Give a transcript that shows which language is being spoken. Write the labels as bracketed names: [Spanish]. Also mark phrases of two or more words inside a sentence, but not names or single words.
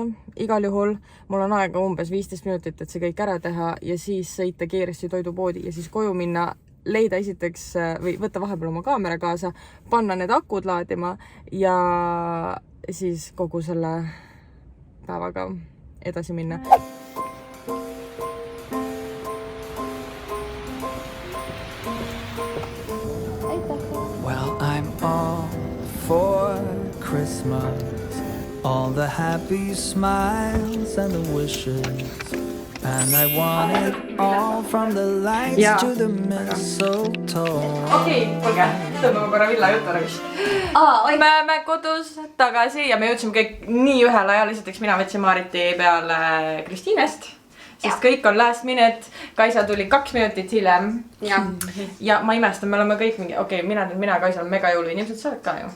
[Estonian] Igal juhul mul on aega umbes 15 minutit, et see kõik ära teha ja siis sõita kiiresti toidupoodi ja siis koju minna, leida esiteks või võtta vahepeal oma kaamera kaasa, panna need akud laadima ja siis kogu selle päevaga edasi minna. [English] Well, I'm all for Christmas, all the happy smiles and the wishes, and I want it all from the lights to the mistletoe. [Estonian] Okei, kuulge, tõmbame korra Villa juttu ära vist. Me oleme kodus tagasi ja me jõudsime kõik nii ühel ajal. Esiteks mina võtsin Maariti peale Kristiinest, sest kõik on [English] last minute. [Estonian] Kaisa tuli 2 minutit hiljem. Ja ma imestan, me oleme kõik mingi, okei, mina Kaisa on mega jõuluinimesed, sa oled ka ju.